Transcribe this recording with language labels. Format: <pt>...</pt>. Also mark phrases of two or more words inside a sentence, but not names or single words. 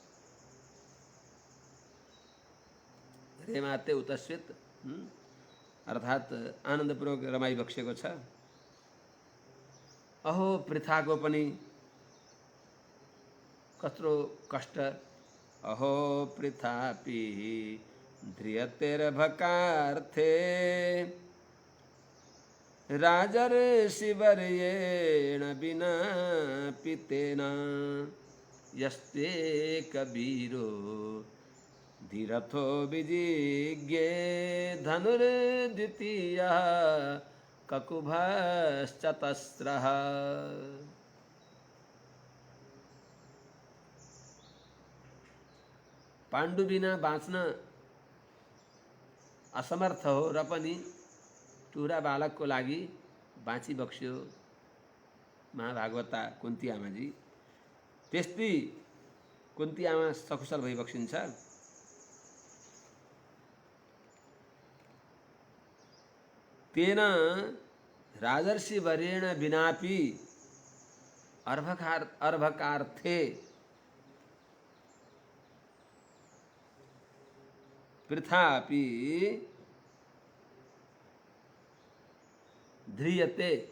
<sa>रेमाते उतस्वित</sa> <ne>अर्थात् आनन्दपूर्वक रमाइबक्सेको छ। अहो पृथाको पनि कत्रो कष्ट।</ne> <sa>अहो पृथापि ध्रियतेर्भकार्थे राजर्षिवर्येण विना पितेन यस्ते कबीरो धीरथो विजिज्ञे धनुर्द्वितीयः ककुभश्चतस्रः।</sa> <ne>पाण्डु बिना बाँच्न असमर्थ हो र पनि टुरा बालकको लागि बाँची बक्स्यो महाभागवता कुन्ती आमाजी। त्यस्तै कुन्ती आमा सकुशल भई बक्सिन्छ।</ne> <sa>तेन राजर्षि वर्येण विनापि अर्भकार्थे पृथापि ध्रियते।</sa>